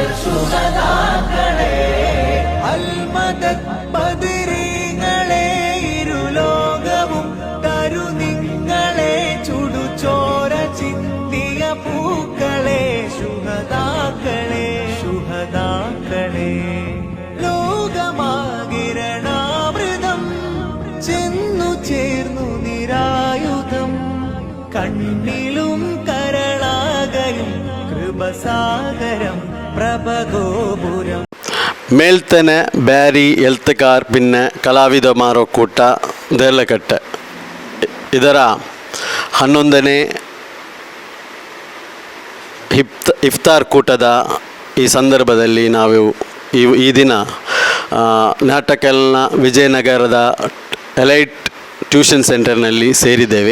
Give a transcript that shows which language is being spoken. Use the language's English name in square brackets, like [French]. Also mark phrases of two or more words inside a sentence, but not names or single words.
[Malayalam] സുഹദാക്കളെ അൽമദദ് ബദരീങ്ങളെ ഇരുലോകവും തരുനിങ്ങളെ ചുടുചോര ചിന്തിയ പൂക്കളെ സുഹദാക്കളെ സുഹദാക്കളെ ലോകമാകിരണാമൃതം ചെന്നു ചേർന്നു നിരായുധം കണ്ണിലും കരളാകയും കൃപസാഗരം പ്രഭഗോപുരം. [Kannada] ಮೇಲ್ತನೆ ಬ್ಯಾರಿ ಎಲ್ತಕಾರ್ ಪಿನ್ನೆ ಕಲಾವಿದಮಾರ ಒಕ್ಕೂಟ ದೇರ್ಲಕಟ್ಟೆ ಇದರ 11ನೇ ಇಫ್ತಾರ್ ಕೂಟದ ಈ ಸಂದರ್ಭದಲ್ಲಿ ನಾವು ಈ ದಿನ ನಾಟಕಲ್ನ ವಿಜಯನಗರದ ಎಲೈಟ್ ಟ್ಯೂಷನ್ ಸೆಂಟರ್ನಲ್ಲಿ ಸೇರಿದ್ದೇವೆ.